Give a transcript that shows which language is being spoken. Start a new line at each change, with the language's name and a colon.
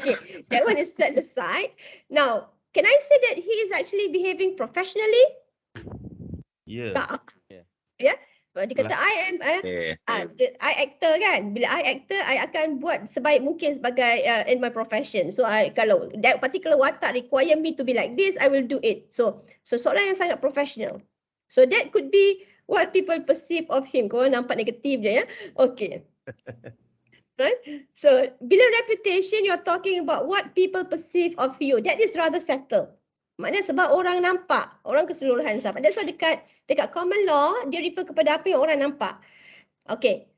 English: Okay, that one is set aside. Now, can I say that he is actually behaving professionally? Yeah.
Malay: Tak. Yeah. Dia kata I actor kan. Bila I actor, I akan buat sebaik mungkin sebagai
English: in my profession. So kalau that particular watak require me to be like this, I will do it.
Malay: So seorang yang sangat professional.
English: So that could be what people perceive of him.
Malay: Korang nampak negatif je ya.
English: Okay. Right? So
Malay: bila
English: reputation, you're talking about what people perceive of you. That is rather settled.
Malay: Maknanya sebab orang nampak, orang keseluruhan sahabat.
English: That's why
Malay: dekat common law, dia refer kepada apa yang orang nampak. Okay.